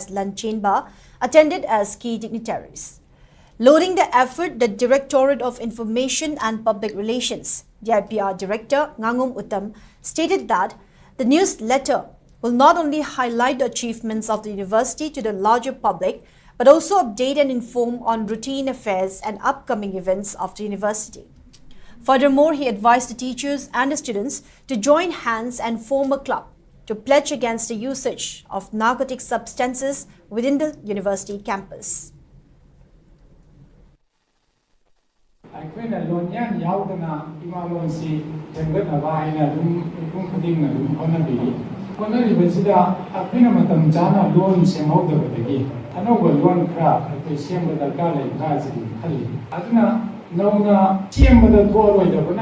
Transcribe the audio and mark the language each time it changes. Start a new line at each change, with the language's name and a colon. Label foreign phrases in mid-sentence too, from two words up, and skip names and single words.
English: Lanchenba, attended as key dignitaries. Loading the effort, the Directorate of Information and Public Relations, DIPR Director Ngangum Uttam, stated that the newsletter will not only highlight the achievements of the university to the larger public, but also update and inform on routine affairs and upcoming events of the university. Furthermore, he advised the teachers and the students to join hands and form a club to pledge against the usage of narcotic substances within the university campus.
Manipuri: ꯑꯩꯈꯣꯏꯅ ꯂꯣꯟ ꯌꯥꯎꯗꯅ ꯏꯃꯥ ꯂꯣꯟꯁꯤ ꯁꯦꯝꯒꯠꯅꯕ ꯍꯥꯏꯅ ꯑꯗꯨꯝ ꯃꯤꯄꯨꯝ ꯈꯨꯗꯤꯡꯅ ꯑꯗꯨꯝ ꯍꯣꯠꯅꯕꯤꯔꯤ ꯍꯣꯠꯅꯔꯤꯕꯁꯤꯗ ꯑꯩꯈꯣꯏꯅ ꯃꯇꯝ ꯆꯥꯅ ꯂꯣꯟ ꯁꯦꯝꯍꯧꯗꯕꯗꯒꯤ ꯑꯅꯧꯕ ꯂꯣꯟ ꯈꯔ ꯑꯩꯈꯣꯏ ꯁꯦꯝꯕ ꯗꯔꯀꯥꯔ ꯂꯩꯕ꯭ꯔꯥ ꯍꯥꯏꯕꯁꯤ ꯈꯜꯂꯤ ꯑꯗꯨꯅ ꯅꯧꯅ ꯁꯦꯝꯕꯗ ꯊꯣꯛꯑꯔꯣꯏꯗꯕꯅ